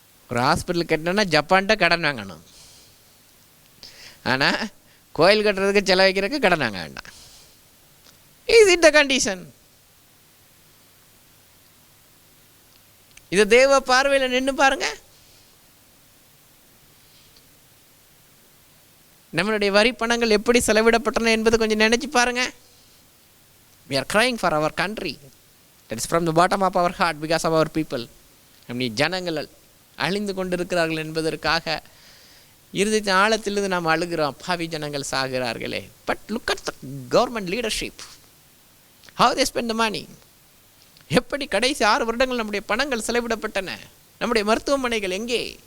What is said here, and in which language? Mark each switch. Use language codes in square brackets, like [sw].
[ta] ஒரு ஹாஸ்பிட்டல் கட்டணும்னா ஜப்பான்கிட்ட கடன் வாங்கணும். ஆனால் கோயில் கட்டுறதுக்கு செலவழிக்கிறதுக்கு கடன் வாங்க வேண்டாம். [en] Is it the condition? [ta] இது தேவ பார்வையில் நின்று பாருங்க. நம்மளுடைய வரி பணங்கள் எப்படி செலவிடப்பட்டன என்பது கொஞ்சம் நினைச்சு பாருங்க. [en] We are crying for our country. That is from the bottom of our heart because of our people. [ta] நம்முடைய ஜனங்கள் அழிந்து கொண்டிருக்கிறார்கள் என்பதற்காக இருதயத்தின் ஆழத்திலிருந்து நாம் அழுகிறோம். பாவி ஜனங்கள் சாகிறார்களே. [en] But look at the government leadership, how they spend the money. [ta] எப்படி கடைசி 6 வருடங்கள் நம்முடைய பணங்கள் செலவிடப்பட்டன. நம்முடைய மருத்துவமனைகள் எங்கே?